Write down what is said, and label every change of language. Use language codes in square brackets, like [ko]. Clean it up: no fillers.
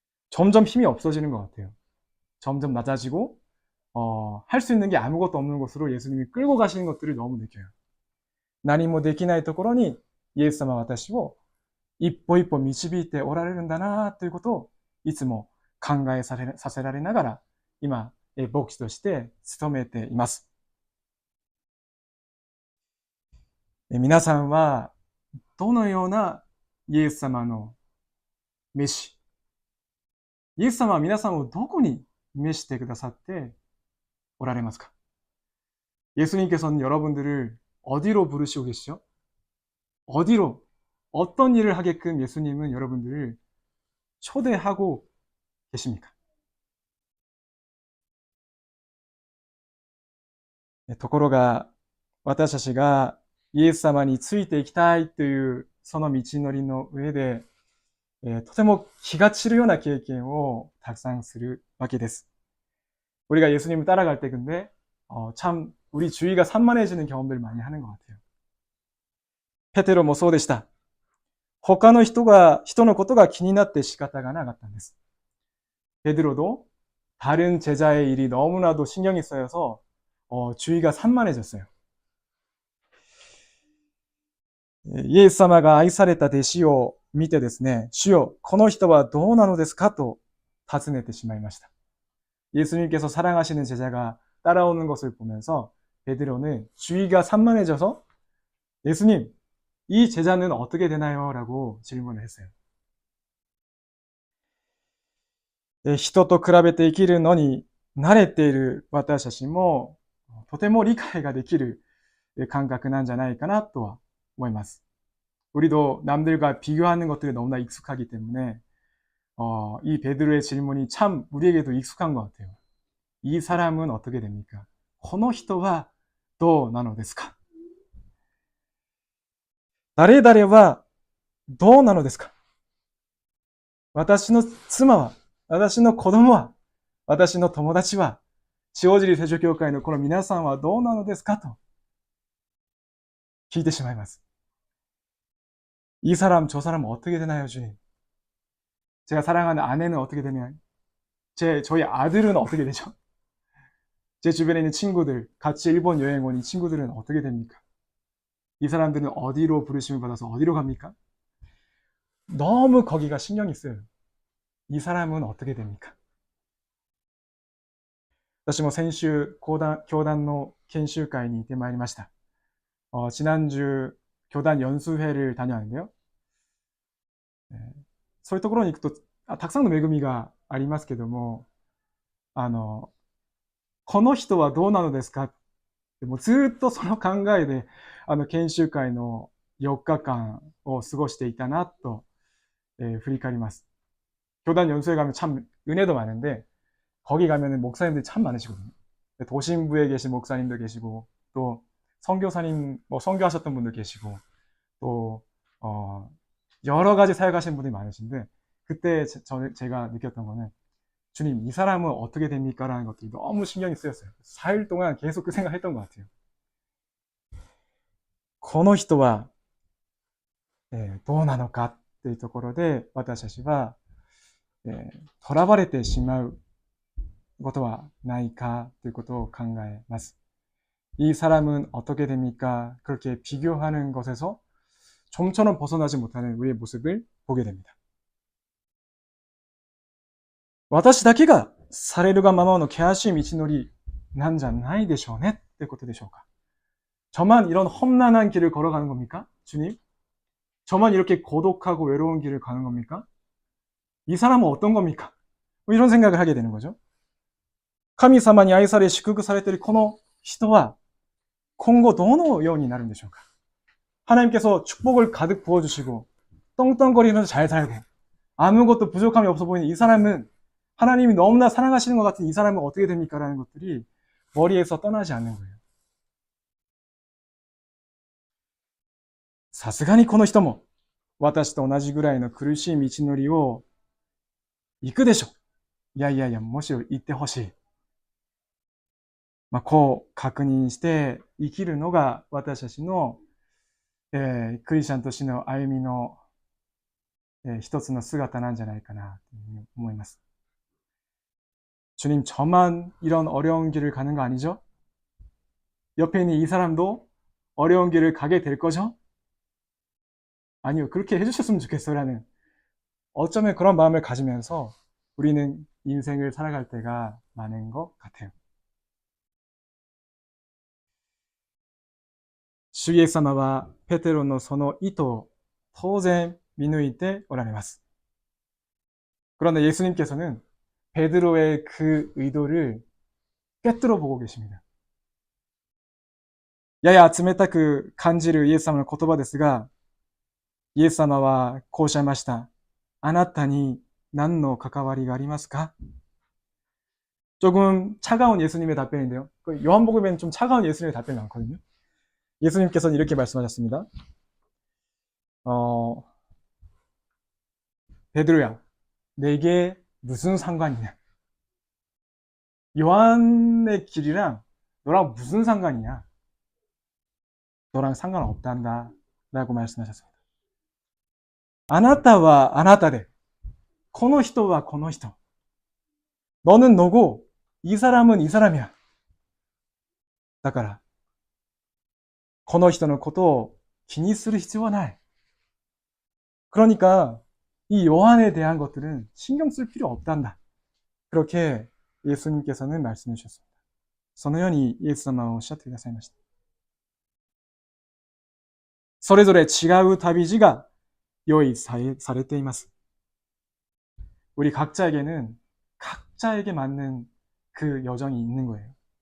[ko] 점점 힘이 없어지는 것 같아요. 점점 낮아지고 할 수 있는 게 아무것도 없는 곳으로 예수님이 끌고 가시는 것들을 너무 느껴요. [ja] 何もできないところにイエス様は私を一歩一歩導いておられるんだなということをいつも考えさせられながら今、牧師として務めています。皆さんはどのようなイエス様の召し、イエス様は皆さんをどこに召してくださっておられますか？ [ko] 예수님께서는 여러분들을 어디로 부르시고 계시죠? 어디로, 어떤 일을 하게끔 예수님은 여러분들을 초대하고 계십니까? [ja] ところが、私たちがイエス様についていきたいというその道のりの上で、とても気が散るような経験をたくさんするわけです。 [ko] 우리가 예수님을 따라갈 때 근데 참 우리 주위가 산만해지는 경험들을 많이 하는 것 같아요. [ja] 페테로もそうでした。他の人のことが気になって仕方がなかったんです。 [ko] 베드로도 다른 제자의 일이 너무나도 신경이 쓰여서 주위가 산만해졌어요. [ja] イエス様が愛された弟子を見てですね、主よ、この人はどうなのですかと尋ねてしまいました。 [ko] 예수님께서 사랑하시는 제자가 따라오는 것을 보면서 베드로는 주위가 산만해져서 예수님, 이 제자는 어떻게 되나요? 라고 질문을 했어요. [ja] 人と比べて生きるのに慣れている私たちもとても理解ができる感覚なんじゃないかなとは思います。 [ko] 우리도 남들과 비교하는 것들이 너무나 익숙하기 때문에 이 베드로의 질문이 참 우리에게도 익숙한 것 같아요. 이 사람은 어떻게 됩니까? [ja] この人はどうなのですか? 誰々はどうなのですか?私の妻は、私の子供は、私の友達は、塩尻聖書教会のこの皆さんはどうなのですかと聞いてしまいます。 [ko] 이 사람, 저 사람 어떻게 되나요, 주님? 제가 사랑하는 아내는 어떻게 되나요? 저희 아들은 어떻게 되죠? 제 주변에 있는 친구들, 같이 일본 여행 온 이 친구들은 어떻게 됩니까? 이 사람들은 어디로 부르심을 받아서 어디로 갑니까? 너무 거기가 신경이 쓰여요. 이 사람은 어떻게 됩니까? [ja] 私も先週、教団の研修会に行ってまいりました。 [ko] 지난주 교단 연수회를 다녀왔는데요. [ja] そういうところに行くとたくさんの恵みがありますけども、この人はどうなのですか？もうずっとその考えで研修会の4日間を過ごしていたなと、振り返ります。 [ko] 교단 연수회 가면 참 은혜도 많은데 거기 가면은 목사님들이 참 많으시거든요. 도심부에 계신 목사님도 계시고 또 선교사님 선교하셨던 분도 계시고 또 여러 가지 사역하시는 분들이 많으신데 그때 제가 느꼈던 거는 주님, 이 사람은 어떻게 됩니까? 라는 것들이 너무 신경이 쓰였어요. 4일 동안 계속 그 생각했던 것 같아요. [ja] この人はどうなのかっていうところで私たちは囚われてしまうことはないかということを考えます。 [ko] 이 사람은 어떻게 됩니까? 그렇게 비교하는 것에서 좀처럼 벗어나지 못하는 우리의 모습을 보게 됩니다. [ja] 私だけがされるがままの険しい道のりなんじゃないでしょうねってことでしょうか? [ko] 저만 이런 험난한 길을 걸어가는 겁니까? 주님? 저만 이렇게 고독하고 외로운 길을 가는 겁니까? 이 사람은 어떤 겁니까? 이런 생각을 하게 되는 거죠. [ja] 神様に愛され祝福されているこの人は今後どのようになるんでしょうか? [ko] 하나님께서 축복을 가득 부어주시고 떵떵거리면서 잘 살고 아무것도 부족함이 없어 보이는 이 사람은 하나님이 너무나 사랑하시는 것 같은 이 사람은 어떻게 됩니까? 라는 것들이 머리에서 떠나지 않는 거예요. [ja] さすがにこの人も私と同じぐらいの苦しい道のりを行くでしょ。いやいやいや、むしろ行ってほしい。こう確認して生きるのが私たちの、クリスチャンとしての歩みの、一つの姿なんじゃないかなというふうに思います。 [ko] 주님, 저만 이런 어려운 길을 가는 거 아니죠? 옆에 있는 이 사람도 어려운 길을 가게 될 거죠? 아니요, 그렇게 해주셨으면 좋겠어라는 어쩌면 그런 마음을 가지면서 우리는 인생을 살아갈 때가 많은 것 같아요. [ja] 主イエス様はペテロのその意図を当然見抜いておられます. [ko] 그런데 예수님께서는 베드로의 그 의도를 꿰뚫어 보고 계십니다. [ja] 야야 冷たく感じるイエス様の言葉ですが、イエス様はこうおっしゃいました。あなたに何の関わりがありますか? [ko] 조금 차가운 예수님의 답변인데요. 요한복음에는 좀 차가운 예수님의 답변이 많거든요. 예수님께서는 이렇게 말씀하셨습니다. 베드로야, 내게 무슨 상관이냐? 요한의 길이랑 너랑 무슨 상관이냐? 너랑 상관없단다 라고 말씀하셨습니다. [ja] あなたはあなたで、この人はこの人. [ko] 너는 너고 이 사람은 이 사람이야. [ja] だから、この人のことを気にする必要はない. [ko] 그러니까 이 요한에 대한 것들은 신경 쓸 필요 없단다. 그렇게 예수님께서는 말씀해 주셨습니다. [ja] そのようにイエス様はおっしゃってくださいました。それぞれ違う旅路が用意されています. [ko] 우리 각자에게는 각자에게 맞는 그 여정이 있는 거예요.